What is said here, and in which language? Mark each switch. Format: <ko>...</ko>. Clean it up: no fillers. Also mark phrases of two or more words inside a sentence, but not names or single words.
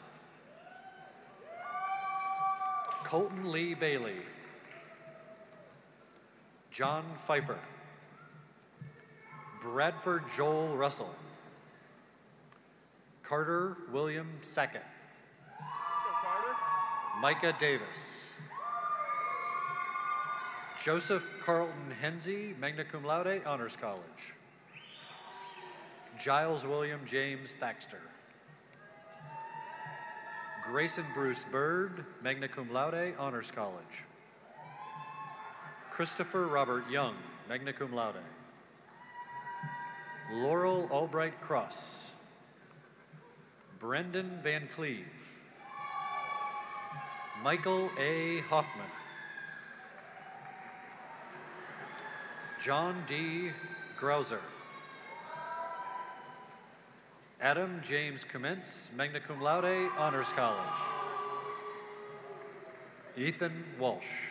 <en>Colton Lee Bailey. John Pfeiffer. Bradford Joel Russell. Carter William Sackett. Micah Davis. Joseph Carlton Hensey,</en> <la>magna cum laude,</la> <en>Honors College. Giles William James Thaxter. Grayson Bruce Bird,</en> <la>magna cum laude,</la> <en>Honors College. Christopher Robert Young,</en> <la>magna cum laude.</la> <en>Laurel Albright Cross. Brendan Van Cleve. Michael A. Hoffman. John D. Grouser. Adam James Commence,</en> <la>magna cum laude,</la> <en>Honors College. Ethan Walsh.</en>